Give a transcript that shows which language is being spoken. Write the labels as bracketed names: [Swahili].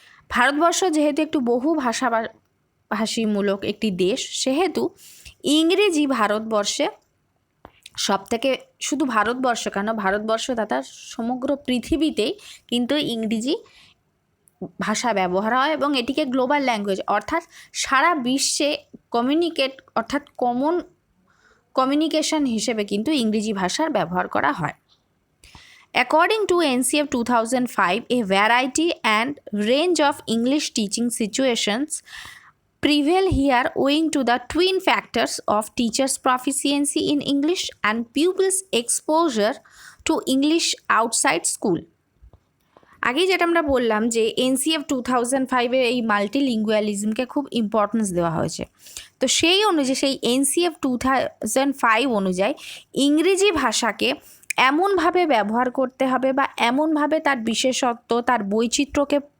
[Bangla] ভারতবর্ষ যেহেতু একটু বহু ভাষাভাষীমূলক একটি দেশ, সেহেতু ইংরেজি ভারতবর্ষে সবথেকে, শুধু ভারতবর্ষ কেন, ভারতবর্ষ তথা সমগ্র পৃথিবীতেই কিন্তু ইংরেজি ভাষা ব্যবহার হয় এবং এটিকে গ্লোবাল ল্যাঙ্গুয়েজ অর্থাৎ সারা বিশ্বে অর্থাৎ কমন কমিউনিকেশন হিসেবে কিন্তু ইংরেজি ভাষার ব্যবহার করা হয়। [English] According to NCF 2005, a variety and range of English teaching situations prevail here owing to the twin factors of teachers' proficiency in English and pupils' exposure to English outside school. [Bangla] আগেই যেটা আমরা বললাম যে NCF 2005-এ এই মাল্টিলিঙ্গুয়ালিজমকে খুব importance দেওয়া হয়েছে, তো সেই অনুযায়ী সেই NCF 2005 অনুযায়ী ইংরেজি ভাষাকে এমনভাবে ব্যবহার করতে হবে বা এমনভাবে তার বিশেষত্ব তার বৈচিত্র্যকে